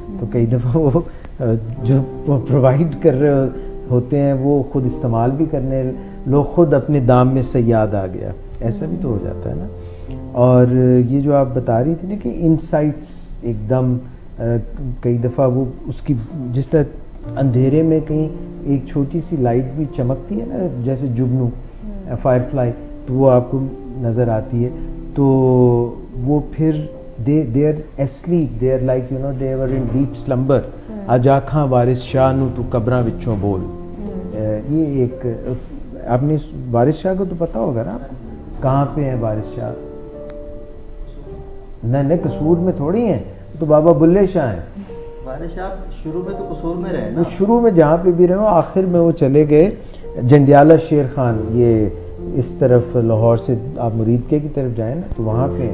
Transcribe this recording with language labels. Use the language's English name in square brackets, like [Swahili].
[Urdu] تو کئی دفعہ وہ جو پرووائڈ کر رہے ہوتے ہیں وہ خود استعمال بھی کرنے, لوگ خود اپنے دام میں صیاد آ گیا, ایسا بھی تو ہو جاتا ہے نا. اور یہ جو آپ بتا رہی تھی نا کہ انسائٹس ایک دم کئی دفعہ وہ اس کی جس طرح اندھیرے میں کہیں ایک چھوٹی سی لائٹ بھی چمکتی ہے نا, جیسے جگنو فائر فلائی, تو وہ آپ کو نظر آتی ہے. تو وہ پھر [English] they are asleep, they are like they were in deep slumber. [Punjabi] اج آکھاں وارث شاہ نو تو قبراں وچوں بول. [Urdu] یہ ایک آپ نے وارث شاہ کو تو پتہ ہوگا نا, کہاں پہ ہیں وارث شاہ؟ نہیں قصور میں تھوڑی ہیں, تو بابا بلے شاہ ہیں. وارث شاہ شروع میں تو قصور میں رہے نا, وہ شروع میں جہاں پہ بھی رہے ہو, آخر میں وہ چلے گئے جنڈیالہ شیر خان, یہ اس طرف لاہور سے آپ مریدکے کی طرف جائیں نا تو وہاں پہ,